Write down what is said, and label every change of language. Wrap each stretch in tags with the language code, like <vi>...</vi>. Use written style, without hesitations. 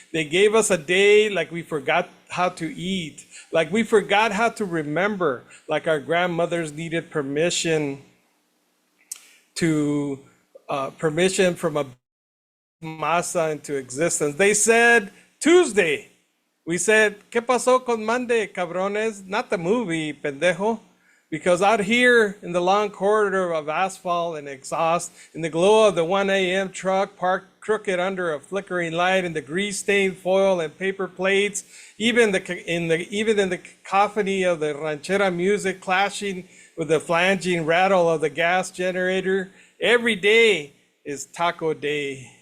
<en>They gave us a day like we forgot how to eat, like we forgot how to remember, like our grandmothers needed permission from a masa into existence. They said Tuesday. We said,</en> <es>¿Qué pasó con Monday, cabrones?</es> <en>Not the movie, pendejo. Because out here in the long corridor of asphalt and exhaust, in the glow of the 1 a.m. truck parked crooked under a flickering light, in the grease-stained foil and paper plates, even in the cacophony of the ranchera music clashing with the flanging rattle of the gas generator, every day is taco day.</en>